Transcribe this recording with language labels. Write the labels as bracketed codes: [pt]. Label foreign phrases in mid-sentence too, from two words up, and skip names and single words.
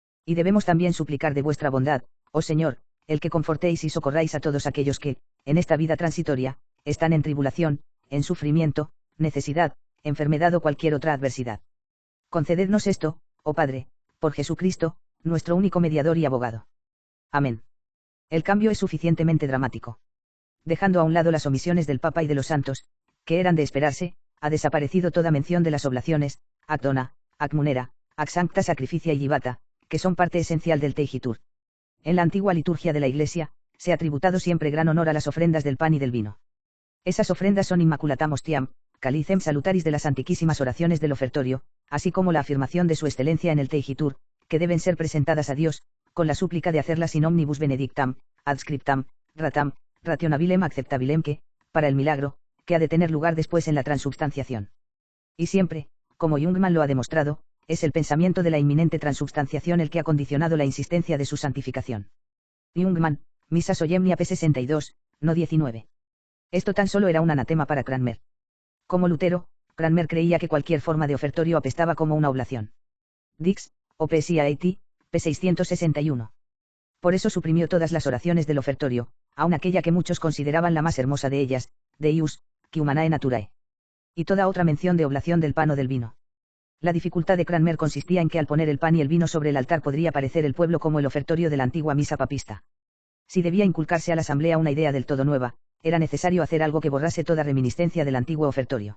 [es] Y debemos también suplicar de vuestra bondad, oh Señor, el que confortéis y socorráis a todos aquellos que, en esta vida transitoria, están en tribulación, en sufrimiento, necesidad, enfermedad o cualquier otra adversidad. Concedednos esto, oh Padre, por Jesucristo, nuestro único mediador y abogado. Amén. El cambio es suficientemente dramático. Dejando a un lado las omisiones del Papa y de los santos, que eran de esperarse, ha desaparecido toda mención de las oblaciones, [la] ac dona, ac munera, ac sancta sacrificia [es] y givata, que son parte esencial del teigitur. En la antigua liturgia de la Iglesia, se ha tributado siempre gran honor a las ofrendas del pan y del vino. Esas ofrendas son [la] Immaculatam Hostiam, Calicem Salutaris [es] de las antiquísimas oraciones del ofertorio, así como la afirmación de su excelencia en el teigitur, que deben ser presentadas a Dios, con la súplica de hacerlas [la] in omnibus benedictam, adscriptam, ratam, rationabilem acceptabilem que, [es] para el milagro, que ha de tener lugar después en la transubstanciación. Y siempre, como Jungmann lo ha demostrado, es el pensamiento de la inminente transubstanciación el que ha condicionado la insistencia de su santificación. Jungmann, Missa Solemnia p. 62, no 19. Esto tan solo era un anatema para Cranmer. Como Lutero, Cranmer creía que cualquier forma de ofertorio apestaba como una oblación. Dix, OPSIAT, p. 661. Por eso suprimió todas las oraciones del ofertorio, aun aquella que muchos consideraban la más hermosa de ellas, [la] Deus, qui humanae naturae. [es] Y toda otra mención de oblación del pan o del vino. La dificultad de Cranmer consistía en que al poner el pan y el vino sobre el altar podría parecer el pueblo como el ofertorio de la antigua misa papista. Si debía inculcarse a la asamblea una idea del todo nueva, era necesario hacer algo que borrase toda reminiscencia del antiguo ofertorio.